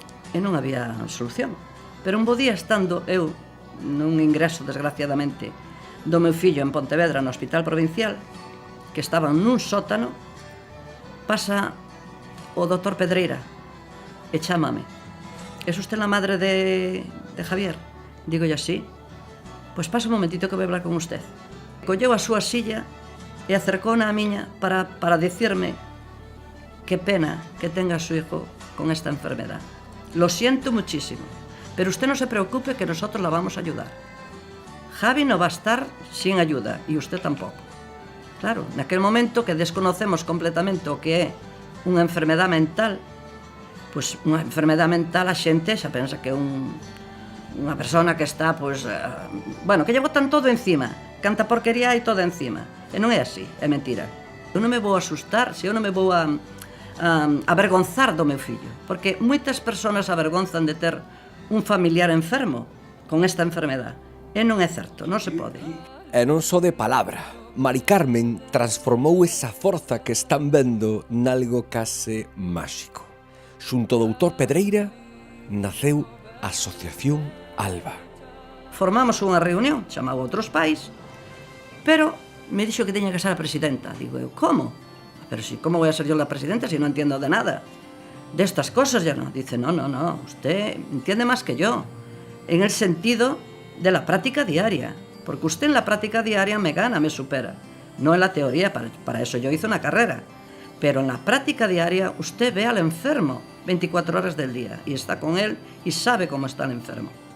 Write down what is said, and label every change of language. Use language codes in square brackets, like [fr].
[gl] E non había solución. Pero un bo día, estando eu nun ingreso, desgraciadamente, do meu fillo en Pontevedra, no Hospital Provincial, que estaba nun sótano, pasa o doutor Pedreira e chámame. [es] ¿Es usted la madre de Javier? Digo yo, sí. [gl] Pois pasa un momentito que vou hablar con usted. Colleu a súa silla e acercou na miña para dicirme [es] qué pena que tenga a su hijo con esta enfermedad. Lo siento muchísimo, pero usted no se preocupe que nosotros la vamos a ayudar. Javi no va a estar sin ayuda y usted tampoco. [gl] Claro, naquel momento que desconocemos completamente o que é unha enfermedade mental, pois unha enfermedade mental a xente xa pensa que é unha persona que está, pois, bueno, que lle botan todo encima, canta porquería e todo encima. E non é así, é mentira. Eu non me vou asustar se eu non me vou avergonzar do meu fillo, porque moitas persoas avergonzan de ter un familiar enfermo con esta enfermedade. E non é certo, non se pode. E non só de palabra. Mari Carmen transformou esa forza que están vendo nalgo case máxico. Xunto ao doutor Pedreira, naceu a Asociación Alba. Formamos unha reunión, chamaba a outros pais, pero me dixo que teña que ser a presidenta. Digo eu, como? [es] Pero si, como voy a ser yo la presidenta si no entiendo de nada? De estas cosas ya no. Dice, no, usted entiende más que yo, en el sentido de la práctica diaria, porque usted en la práctica diaria me gana, me supera, no en la teoría, para eso yo hice una carrera, pero en la práctica diaria usted ve al enfermo 24 horas del día y está con él y sabe cómo está el enfermo.